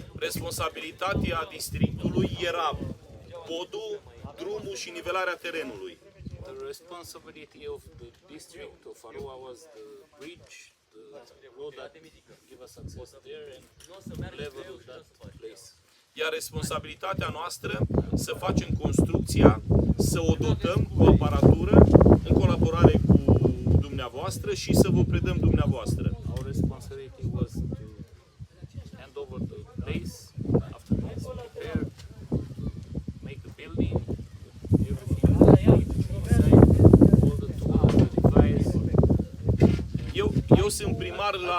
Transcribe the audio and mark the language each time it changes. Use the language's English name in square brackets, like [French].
[Romanian] responsabilitatea districtului era podul, drumul și nivelarea terenului. [English] The responsibility of the district of Arua was the bridge, the road that give us access there and level of that place. [Romanian] Iar responsabilitatea noastră să facem construcția, să o dotăm cu aparatură în colaborare cu dumneavoastră și să vă predăm dumneavoastră. [English] Our responsibility was to hand over the place after it's prepared, make the building, everything inside, all the tools, the device. [Romanian] Eu sunt primar la...